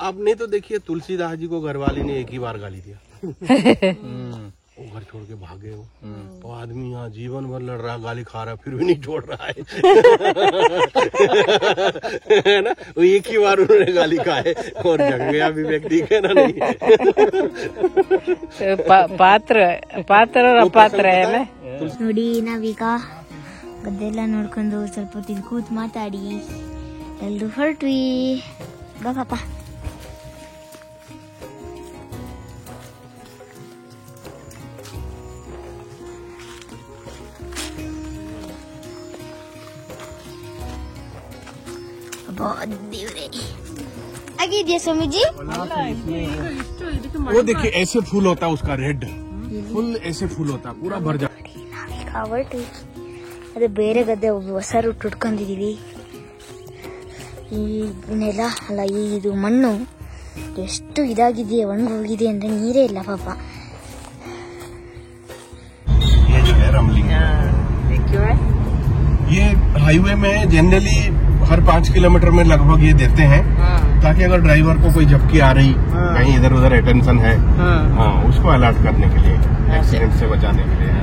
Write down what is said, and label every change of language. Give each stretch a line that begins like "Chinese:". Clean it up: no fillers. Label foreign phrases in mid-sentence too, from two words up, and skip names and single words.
Hindi: अब नहीं तो देखिए तुलसीदास जी को घरवाली ने एक ही बार गाली दिया, वो घर छोड़ के भागे वो, तो आदमी यहाँ जीवन भर लड़ रहा, गाली खा रहा, फिर भी नहीं छोड़ रहा है ना। वो एक ही बार उन्होंने गाली खाए और जग गया विवेक, ठीक है ना। नहीं ಪಾತ್ರ और ಅಪಾತ್ರ है
Kannada: ನೋಡಿ ನಾವೀಗ ಗದ್ದೆಲ್ಲ ನೋಡ್ಕೊಂಡು ಸ್ವಲ್ಪ ಹೊತ್ತಿಗೆ ಕೂತ್ ಮಾತಾಡಿ ಎಲ್ರು ಹೊರಟ್ವಿ. ಬಾಕಪ್ಪ. ದೇವ್ರೆ ಆಗಿದೆಯಾ ಸ್ವಾಮೀಜಿ?
Hindi: वो देखिए ऐसे फूल होता है उसका, रेड फुल ऐसे फूल होता है, पूरा भर जाता।
Kannada: ಹೊರಟ್ವಿ. ಅದೇ ಬೇರೆ ಗದ್ದೆ ಹೊಸ ರೂಟ್ ಉಟ್ಕೊಂಡಿದೀವಿ. ಈ ನೆಲ ಅಲ್ಲ, ಇದು ಮಣ್ಣು ಎಷ್ಟು ಇದಾಗಿದೆ, ಒಣಗೋಗಿದೆ ಅಂದ್ರೆ ನೀರೇ ಇಲ್ಲ ಪಾಪ.
Hindi: ये जो है रमलिंग, ये हाईवे में जनरली हर 5 किलोमीटर में लगभग ये देते हैं, ताकि अगर ड्राइवर को कोई झपकी आ रही, कहीं इधर उधर अटेंशन है, हाँ उसको अलर्ट करने के लिए, एक्सीडेंट से बचाने के लिए।